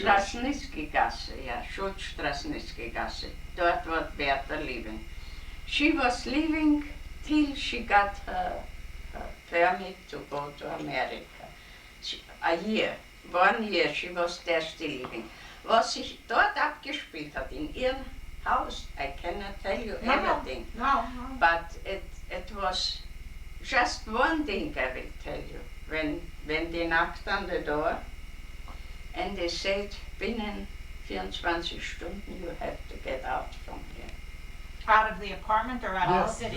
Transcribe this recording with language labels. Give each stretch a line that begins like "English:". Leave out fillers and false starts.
German: Schutzstrasnitsky Gasse, ja, Schutzstrasnitsky Gasse.
English: Dort was Bertha living. She was living till she got her permit to go to America. A year, 1 year she was there still living.
German: Was sich dort abgespielt hat in ihrem Haus, I cannot tell you everything.
English: No. But it was just one thing I will tell you. When they knocked on the door and they said, binnen 24 Stunden you have to get out from here. Out of the apartment or out of the city?